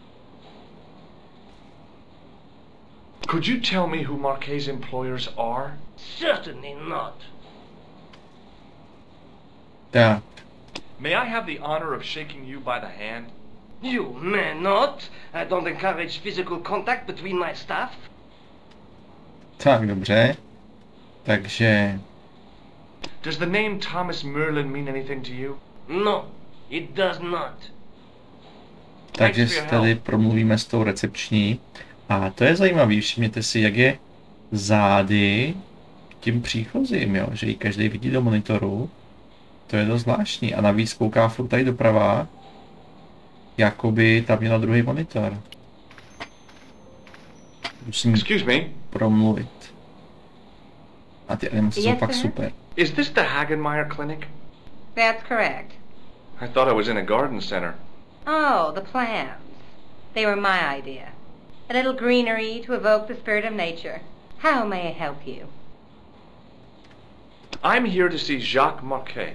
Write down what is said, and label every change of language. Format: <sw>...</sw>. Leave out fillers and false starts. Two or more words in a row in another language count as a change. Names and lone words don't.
<en>Could you tell me who Marquet's employers are? Certainly not.</en> <cs>Tak,</cs> <en>May I have the honor of shaking you by the hand? You may not. I don't encourage physical contact between my staff.</en> <cs>tak dobře. Takže,</cs> <en>Does the name Thomas Merlin mean anything to you? No, it does not.</en> <cs>takže</cs> <en>for your</en> <cs>tady</cs> <en>help.</en> <cs>promluvíme s tou recepční. A to je zajímavé, všimněte si, jak je zády tím příchozím, jo? Že ji každý vidí do monitoru. To je dost zvláštní. A navíc kouká furt tady doprava, jakoby tam měla druhý monitor. Musím</cs> <en>Excuse me,</en> <cs>promluvit. A ty animace jsou</cs> <en>Yes,</en> <cs>fakt</cs> <en>sir?</en> <cs>super.</cs> <en>is this the Hagenmeyer Clinic? That's correct. I thought I was in a garden center. Oh, the plants. They were my idea. A little greenery to evoke the spirit of nature. How may I help you? I'm here to see Jacques Marquet.</en>